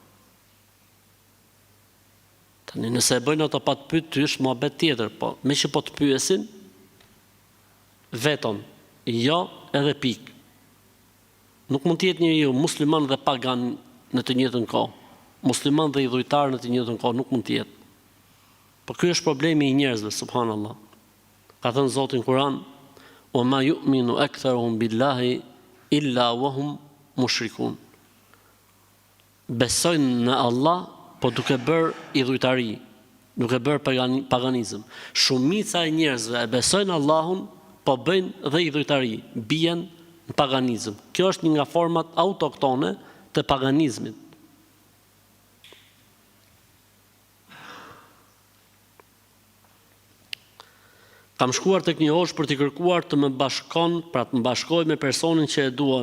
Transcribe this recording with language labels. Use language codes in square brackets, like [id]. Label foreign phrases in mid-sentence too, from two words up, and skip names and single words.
[sq] Tani nëse e bëjnë ato pa të pyetur, mohabet tjetër, po me që po të pyesin veton, jo edhe pikë. Nuk mund të jetë njeriu musliman dhe pagan në të njëjtën kohë. Musliman dhe idhujtar në të njëjtën kohë nuk mund të jetë. Po ky është problemi i njerëzve, subhanallahu. Ka thënë Zoti në Kur'an: [ar] "وما يؤمن أكثرهم بالله إلا وهم مشركون." [sq] besojnë në Allah, po duke bërë idhujtari, duke bërë paganizëm. Shumica e njerëzve e besojnë Allahun, po bëjnë dhe idhujtari, bien në paganizëm. Kjo është një nga format autoktone të paganizmit. Kam shkuar tek një hoxh për t'i kërkuar të më bashkon, pra të më bashkoj me personin që e dua.